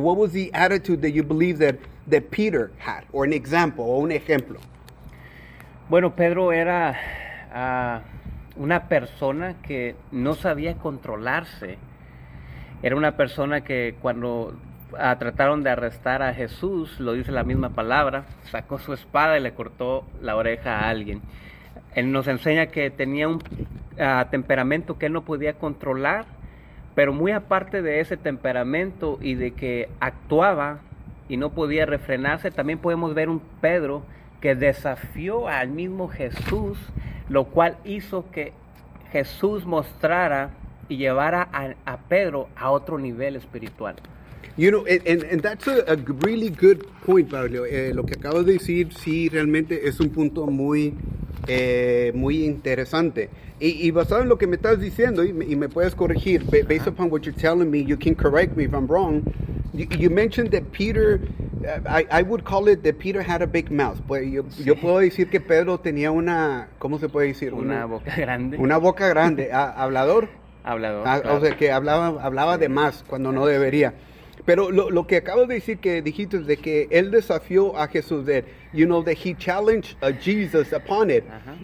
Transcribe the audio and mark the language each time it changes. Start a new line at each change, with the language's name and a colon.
English: What was the attitude that you believe that Peter had, or an example,
Spanish: o un ejemplo? Bueno, Pedro era una persona que no sabía controlarse. Era una persona que cuando trataron de arrestar a Jesús, lo dice la misma palabra, sacó su espada y le cortó la oreja a alguien. Él nos enseña que tenía un temperamento que él no podía controlar, pero muy aparte de ese temperamento y de que actuaba y no podía refrenarse, también podemos ver un Pedro que desafió al mismo Jesús, lo cual hizo que Jesús mostrara y llevara a Pedro a otro nivel espiritual.
English: You know, and that's a really good point, Pablo.
Spanish: Lo que acabas de decir, sí, realmente es un punto muy, muy interesante. Y basado en lo que me estás diciendo, y me puedes corregir,
English: based upon what you're telling me, you can correct me if I'm wrong. You mentioned that Peter, I would call it that Peter had a big mouth.
Spanish: Pues yo puedo decir que Pedro tenía una, ¿cómo se puede decir? Una boca grande. Una boca grande. ¿Hablador? Hablador, claro. O sea, que hablaba de más cuando no debería. Pero lo que acabo de decir, que dijiste, de que él desafió a Jesús,
English: that, you know, that he challenged Jesus upon it.
Spanish: Uh-huh.